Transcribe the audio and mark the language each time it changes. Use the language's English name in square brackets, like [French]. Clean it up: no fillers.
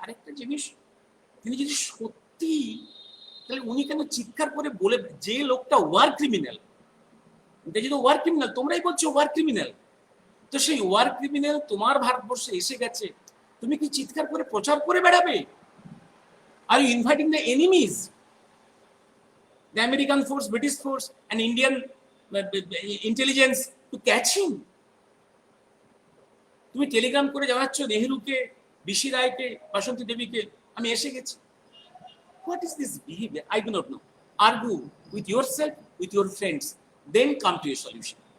[Bangla] আরেকটা জিনিস, তিনি যদি সত্যি, তাহলে উনি কেন চিৎকার করে বলে, যে লোকটা ওয়ার ক্রিমিনাল, এটা যদি ওয়ার ক্রিমিনাল, তোমরাই বলছো ওয়ার ক্রিমিনাল, তো সেই ওয়ার ক্রিমিনাল তোমার ভারতবর্ষে এসে গেছে, তুমি কি চিৎকার করে প্রচার করে বেড়াবে? [English] Are you inviting the enemies, the American force, British force, and Indian intelligence to catch him? [Bangla] তুমি টেলিগ্রাম করে জানাচ্ছ নেহরুকে, বিশি রায়কে, বাসন্তী দেবীকে আমি এসে গেছি। [English] What is this behavior? I do not know. Argue with yourself, with your friends, then come to a solution.